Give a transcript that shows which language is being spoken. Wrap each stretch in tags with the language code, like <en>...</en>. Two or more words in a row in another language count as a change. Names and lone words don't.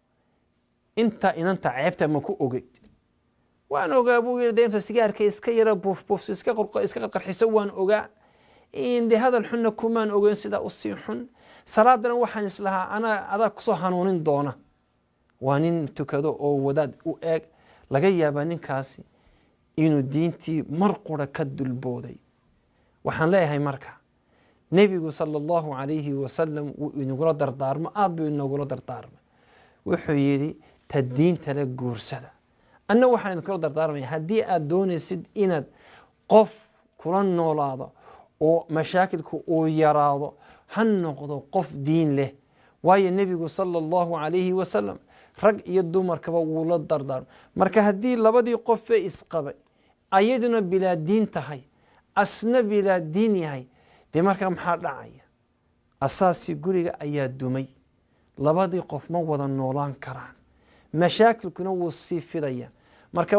<so>inanta ceebta ma ku ogeyd waan ogaa buu yiri deemta sigaarka iska yara buuf iska qarxiso waan ogaa in de hadal xunna kumaan ogeyn sida u sii xun salaadana waxaan islahaa ana adaa ku soo hanuunin doona waan in tukado oo wadaad u eeg laga yaabaa ninkaasi inuu diintii mar qura ka dulbooday waxaan leeyahay marka nabigu</so> <ar>صلى الله عليه وسلم</ar> <so>inagula dardaarmo aad buu inagula dardaarmo wuxuu yiri ta diinta la guursada anna waxaan kula dardaarmay hadii aad doonaysid inaad qof kula noolaado oo mashaakilku uu yaraado han noqdo qof diin leh waayo nabigu</so> <ar>صلى الله عليه و</ar> <so>sallam rag iyo dumarkaba wuu la dardaarmo marka hadii labadii qof ay isqabay ayaduna bila diin tahay asna bila diin yahay de marka maxaa dhacaya asaasi guriga ayaa dumay labadii qof ma wada noolaan karaan mashaakilkuna wuu sii fidaya marka</so>